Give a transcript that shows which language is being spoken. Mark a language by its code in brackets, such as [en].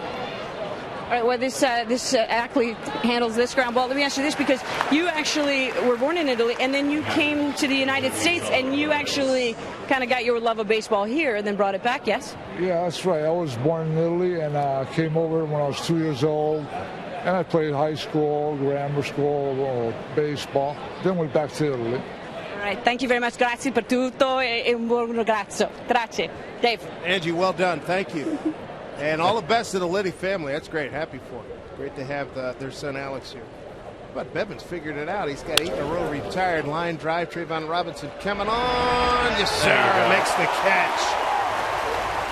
[en] All right, well, this athlete handles this ground ball. Let me ask you this, because you actually were born in Italy, and then you came to the United States, and you actually kind of got your love of baseball here and then brought it back, yes? Yeah, that's right. I was born in Italy and came over when I was 2 years old. And I played high school, grammar school, baseball. Then went back to Italy. All right, thank you very much. [it] Grazie per tutto e un buon ragazzo. Grazie. Dave. [en] Angie, well done. Thank you. And all the best to the Liddy family. That's great. Happy for them. Great to have their son Alex here. But Bevins figured it out. He's got 8 in a row retired. Line drive. Trayvon Robinson coming on. Yes, sir. Makes the catch.